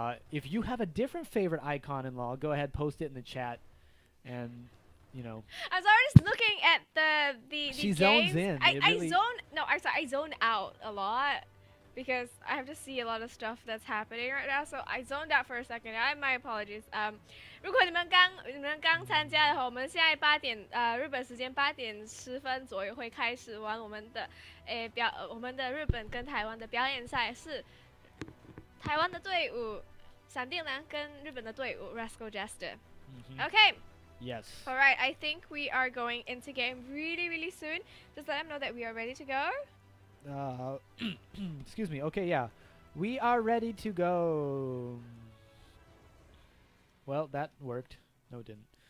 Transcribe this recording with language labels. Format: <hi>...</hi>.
<en>If you have a different favorite icon in LoL, go ahead, post it in the chat, and you know. I was already looking at the She games. zones in. I Really zone out a lot because I have to see a lot of stuff that's happening right now. So I zoned out for a second. My apologies.</en> <zh>如果你们刚参加的话，我们现在日本时间8:10左右会开始玩我们的日本跟台湾的表演赛，是台湾的队伍闪电狼跟日本的队伍 Rascal Jester.</zh> <en>Okay. Yes. All right, I think we are going into game really soon. Just let them know that we are ready to go. Excuse me. Okay, yeah. We are ready to go. Well, that worked. No, it didn't.</en>